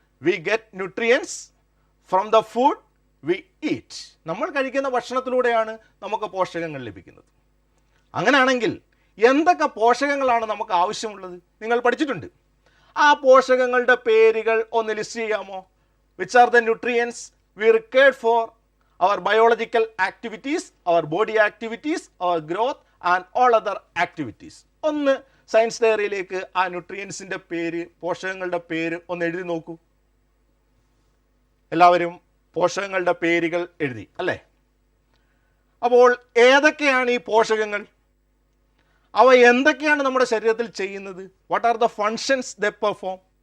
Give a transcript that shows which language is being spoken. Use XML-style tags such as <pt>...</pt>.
<en>We get nutrients from the food we eat.</en> <ml>നമ്മൾ കഴിക്കുന്ന ഭക്ഷണത്തിലൂടെയാണ് നമുക്ക് പോഷകങ്ങൾ ലഭിക്കുന്നത്. അങ്ങനെയാണെങ്കിൽ എന്തൊക്കെ പോഷകങ്ങളാണ് നമുക്ക് ആവശ്യമുള്ളത്? നിങ്ങൾ പഠിച്ചിട്ടുണ്ട്. ആ പോഷകങ്ങളുടെ പേരുകൾ ഒന്ന് ലിസ്റ്റ് ചെയ്യാമോ?</ml> <en>Which are the nutrients we required for our biological activities, our body activities, our growth and all other activities.</en> <ml>ഒന്ന് സയൻസ് ഡയറിയിലേക്ക് ആ ന്യൂട്രിയൻസിൻ്റെ പേര്, പോഷകങ്ങളുടെ പേര് ഒന്ന് എഴുതി നോക്കൂ. എല്ലാവരും പോഷകങ്ങളുടെ പേരുകൾ എഴുതി അല്ലേ? അപ്പോൾ ഏതൊക്കെയാണ് ഈ പോഷകങ്ങൾ? അവ എന്തൊക്കെയാണ് നമ്മുടെ ശരീരത്തിൽ ചെയ്യുന്നത്?</ml> <en>What are the functions they perform?</en>